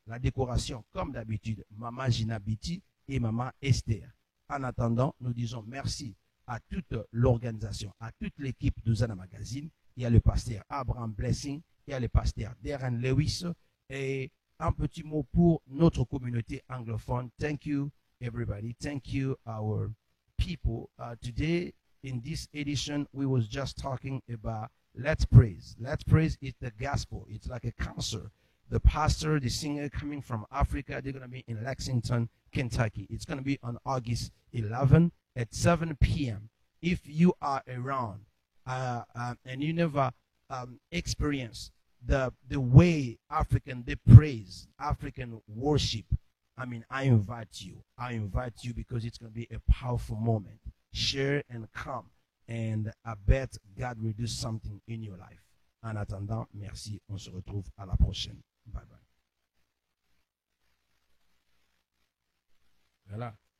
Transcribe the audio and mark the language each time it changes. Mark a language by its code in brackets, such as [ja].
[fr] La décoration, comme d'habitude, Maman Gina Biti et Maman Esther. En attendant, nous disons merci à toute l'organisation, à toute l'équipe d'Hosanna Magazine. Il y a le pasteur Abraham Blessing, il y a le pasteur Darren Lewis et un petit mot pour notre communauté anglophone. [en] Thank you, everybody. Thank you, our people. Today, in this edition, we was just talking about let's praise. Let's praise is the gospel. It's like a concert. The pastor, the singer coming from Africa, they're going to be in Lexington, Kentucky. It's going to be on August 11 at 7 p.m. If you are around and you never experience the way African they praise, African worship, I mean, I invite you. I invite you because it's going to be a powerful moment. Share and come. And I bet God will do something in your life. [fr] En attendant, merci. On se retrouve à la prochaine. Bye bye. Voilà.